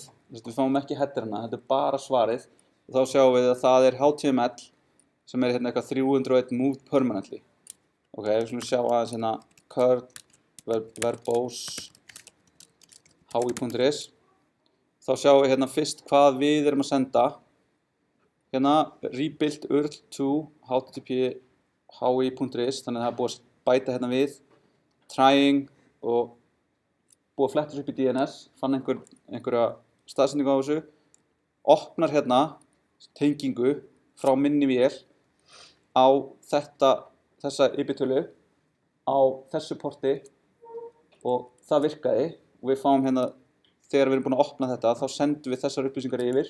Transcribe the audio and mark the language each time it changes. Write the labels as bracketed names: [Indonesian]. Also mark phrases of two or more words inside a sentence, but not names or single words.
[Icelandic] Við fáum ekki headerina, þetta er bara svarið og þá sjáum við að það er HTML sem er eitthvað 301 [English] moved permanently. [Icelandic] Ok, við skulum sjá aðeins [English] curl verbose [Icelandic] hi.is. Þá sjáum við fyrst hvað við erum að senda. [English] Rebuild URL to http hi.is, [Icelandic] þannig að það er búið að bæta við trying og búið að fletta þessu upp í DNS, fann einhverja staðsendingu á þessu, opnar hérna tengingu frá minni vél á þessa IP-tölu á þessu porti og það virkaði og við fáum hérna, þegar við erum búin að opna þetta, þá sendum við þessar upplýsingar yfir.